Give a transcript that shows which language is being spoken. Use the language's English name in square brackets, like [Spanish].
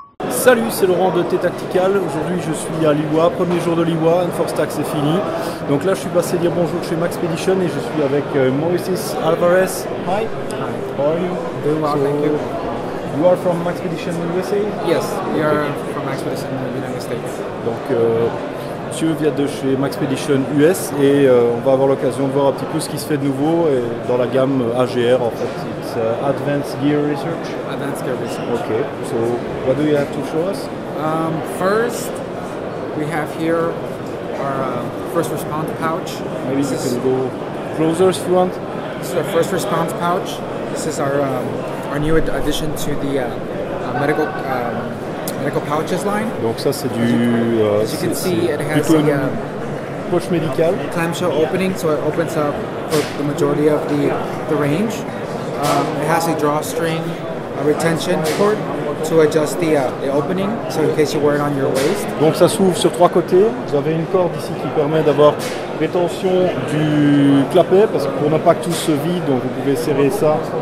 [French] Salut, c'est Laurent de T-Tactical. Aujourd'hui, je suis à Liwa, premier jour de Liwa, Enforce-Tac c'est fini. Donc là, je suis passé dire bonjour chez Maxpedition et je suis avec Moises Alvarez. [English] Hi. How are you? Doing well, thank you. You are from Maxpedition USA? Yes, we are from Maxpedition in the United States. [French] Donc, monsieur vient de chez Maxpedition US et on va avoir l'occasion de voir un petit peu ce qui se fait de nouveau et dans la gamme AGR en fait. [English] It's Advanced Gear Research. Advanced Gear Research. Okay, so what do you have to show us? First, we have here our first response pouch. Maybe you can go closer if you want. This is our first response pouch. This is our new addition to the medical pouches line. [French] Donc ça c'est du. [English] As you can see, it has a [French] poche médicale. [English] Clamshell opening, so it opens up for the majority of the range. It has a drawstring retention cord to adjust the opening, so in case you wear it on your waist. [French] Donc ça s'ouvre sur trois côtés. Vous avez une corde ici qui permet d'avoir rétention du clapet, parce que pour ne pas que tout se vide, donc vous pouvez serrer ça.